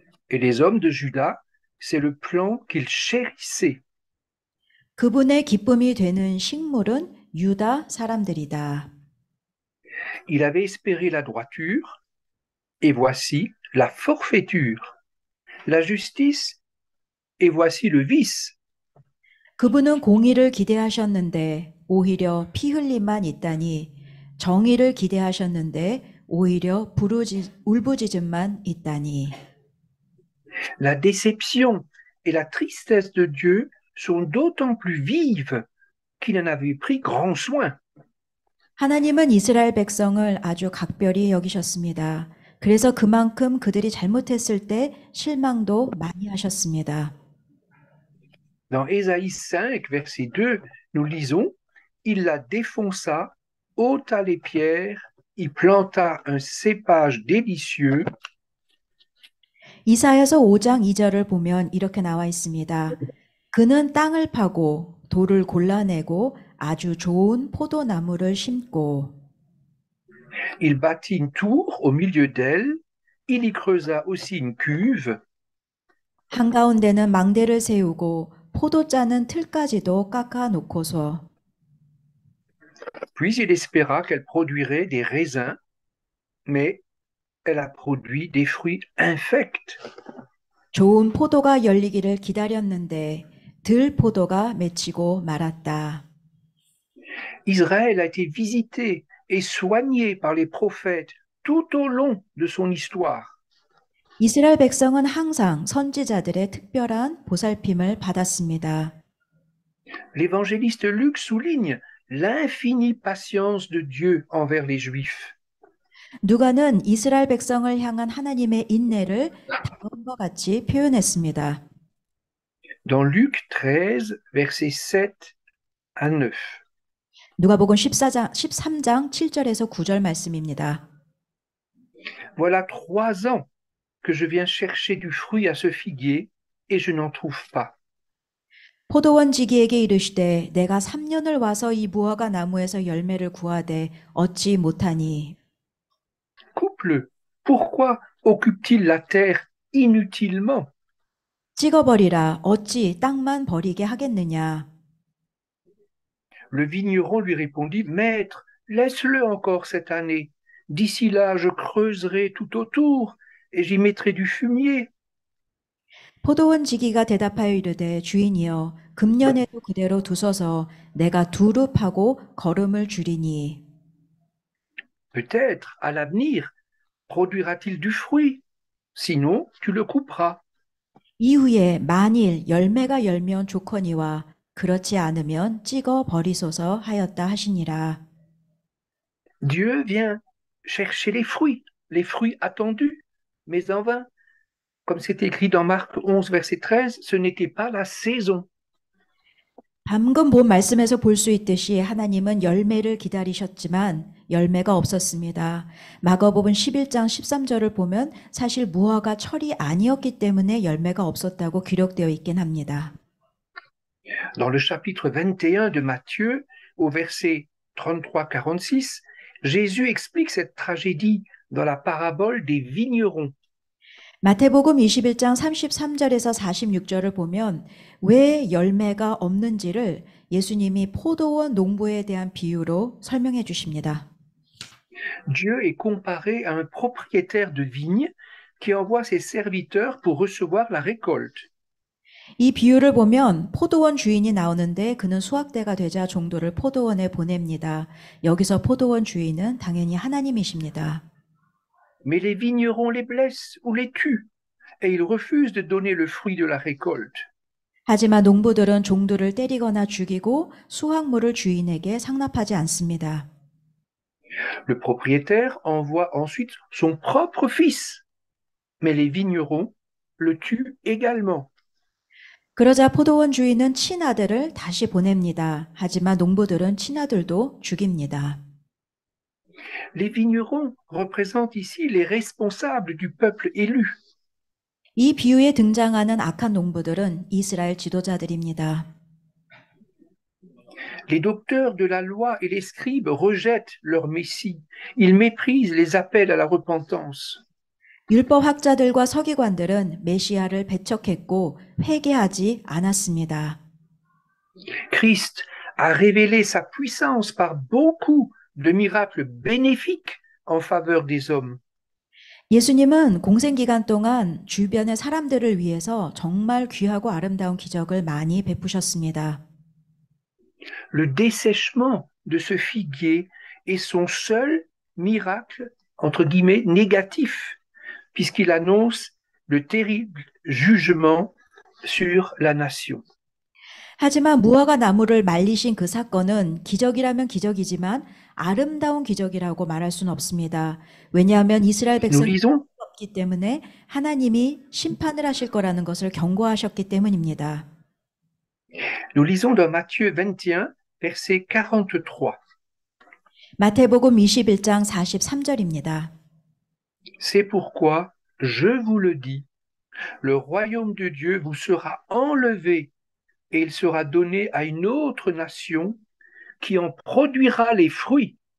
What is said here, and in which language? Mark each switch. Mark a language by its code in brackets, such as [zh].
[fr] Et les hommes de Juda, c'est le plan qu'ils chérissaient. [ko] 그분의 기쁨이 되는 식물은 유다 사람들이다. [fr] Il avait espéré la droiture, et voici la forfaiture, la justice, et voici le vice. [ko] 그분은 공의를 기대하셨는데 오히려 피 흘림만 있다니 정의를 기대하셨는데 오히려 울부짖음만 있다니. [fr] La déception et la tristesse de Dieu sont d'autant plus vives qu'il en avait pris grand soin. [ko] 하나님은 이스라엘 백성을 아주 각별히 여기셨습니다. 그래서 그만큼 그들이 잘못했을 때 실망도 많이 하셨습니다. [fr] Dans Ésaïe 5, verset 2, nous lisons Il la défonça, ôta les pierres, y planta un cépage délicieux. [ko] 이사야서 5장 2절을 보면 이렇게 나와 있습니다. 그는 땅을 파고 돌을 골라내고 아주 좋은 포도나무를 심고 [fr] Il bâtit une tour au milieu d'elle, il y creusa aussi une cuve. [ko] 한가운데는 망대를 세우고 포도 짜는 틀까지도 깎아 놓고서 [fr] Puis il espéra qu'elle produirait des raisins, mais elle a produit des fruits infects. [ko] 좋은 포도가 열리기를 기다렸는데 들 포도가 맺히고 말았다. [fr] Israël a été visité et soigné par les prophètes tout au long de son histoire. [ko] 이스라엘 백성은 항상 선지자들의 특별한 보살핌을 받았습니다. [fr] L'évangéliste Luc souligne l'infinie patience de Dieu envers les Juifs. [ko] 누가는 이스라엘 백성을 향한 하나님의 인내를 다음과 같이 표현했습니다. [fr] Dans Luc 13, versets 7 à 9. [ko] 누가복음 13장 7절에서 9절 말씀입니다. [fr] Voilà 3 ans que je viens chercher du fruit à ce figuier et je n'en trouve pas. [ko] 포도원 지기에게 이르시되 내가 3년을 와서 이 무화과 나무에서 열매를 구하되 얻지 못하니 [fr] Coupe-le. Pourquoi occupe-t-il la terre inutilement? [ko] 찍어버리라 어찌 땅만 버리게 하겠느냐. [fr] Le vigneron lui répondit, Maître, laisse-le encore cette année. D'ici là, je creuserai tout autour et j'y mettrai du fumier. [ko] 포도원 지기가 대답하여 이르되 주인이여 금년에도 그대로 두소서 내가 두루 파고 거름을 줄이니 [fr] Peut-être, à l'avenir, produira-t-il du fruit. Sinon, tu le couperas. [ko] 이후에 만일 열매가 열면 좋거니와 그렇지 않으면 찍어 버리소서 하였다 하시니라. [fr] Dieu vient chercher les fruits attendus. mais en vain. Comme c'est écrit dans Marc 11, verset 13, ce n'était pas la saison. [ko] 방금 본 말씀에서 볼 수 있듯이 하나님은 열매를 기다리셨지만 열매가 없었습니다. 마가복음 11장 13절을 보면 사실 무화과 철이 아니었기 때문에 열매가 없었다고 기록되어 있긴 합니다. [fr] Dans le chapitre 21 de Matthieu, au verset 33-46, Jésus explique cette tragédie dans la parabole des vignerons. [ko] 마태복음 21장 33절에서 46절을 보면 왜 열매가 없는지를 예수님이 포도원 농부에 대한 비유로 설명해 주십니다. [fr] Dieu est comparé à un propriétaire de vigne qui envoie ses serviteurs pour recevoir la récolte. [ko] 이 비유를 보면 포도원 주인이 나오는데 그는 수확대가 되자 종도를 포도원에 보냅니다. 여기서 포도원 주인은 당연히 하나님이십니다. [fr] Mais les vignerons les blessent ou les tuent, et ils refusent de donner le fruit de la récolte. [ko] 하지만 농부들은 종들을 때리거나 죽이고 수확물을 주인에게 상납하지 않습니다. [fr] Le propriétaire envoie ensuite son propre fils, mais les vignerons le tuent également. [ko] 그러자 포도원 주인은 친아들을 다시 보냅니다. 하지만 농부들은 친아들도 죽입니다. [fr] Les vignerons représentent ici les responsables du peuple élu. [ko] 이 비유에 등장하는 악한 농부들은 이스라엘 지도자들입니다. [fr] Les docteurs de la loi et les scribes rejettent leur Messie. Ils méprisent les appels à la repentance. [ko] 율법학자들과 서기관들은 메시아를 배척했고 회개하지 않았습니다. [fr] Christ a révélé sa puissance par beaucoup de miracles bénéfiques en faveur des hommes. [ko] 예수님은 공생 기간 동안 주변의 사람들을 위해서 정말 귀하고 아름다운 기적을 많이 베푸셨습니다. [fr] Le dessèchement de ce figuier est son seul miracle, entre guillemets, négatif, puisqu'il annonce le terrible jugement sur la nation. [ko] 하지만 무화과 나무를 말리신 그 사건은 기적이라면 기적이지만 아름다운 기적이라고 말할 수는 없습니다. 왜냐하면 이스라엘 [fr] Nous [ko] 백성이 [fr] lisons [ko] 없기 때문에 하나님이 심판을 하실 거라는 것을 경고하셨기 때문입니다. [fr] Nous lisons dans Matthieu 21, verset 43. [ko] 마태복음 21장 43절입니다. [fr] C'est pourquoi, je vous le dis, le royaume de Dieu vous sera enlevé et il sera donné à une autre nation qui en produira les fruits.